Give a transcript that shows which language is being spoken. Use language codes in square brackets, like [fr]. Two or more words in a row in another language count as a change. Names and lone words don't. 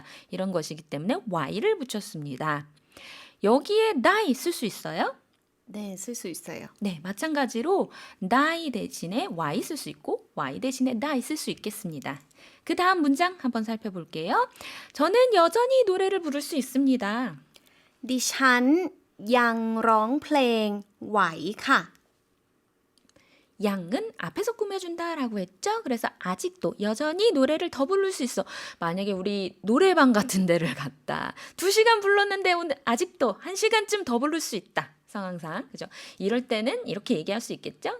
[ko] 이런 것이기 때문에 Y를 붙였습니다. 여기에 나이 쓸 수 있어요? 네, 쓸 수 있어요. 네, 마찬가지로 나이 대신에 Y 쓸 수 있고 Y 대신에 나이 쓸 수 있겠습니다. 그 다음 문장 한번 살펴볼게요. 저는 여전히 노래를 부를 수 있습니다. [th] ดิฉันยังร้องเพลงไหวค่ะ [ko] 양은 앞에서 꾸며준다라고 했죠. 그래서 아직도 여전히 노래를 더 부를 수 있어. 만약에 우리 노래방 같은 데를 갔다. 2시간 불렀는데 오늘 아직도 1시간쯤 더 부를 수 있다. 상황상. 그죠? 이럴 때는 이렇게 얘기할 수 있겠죠.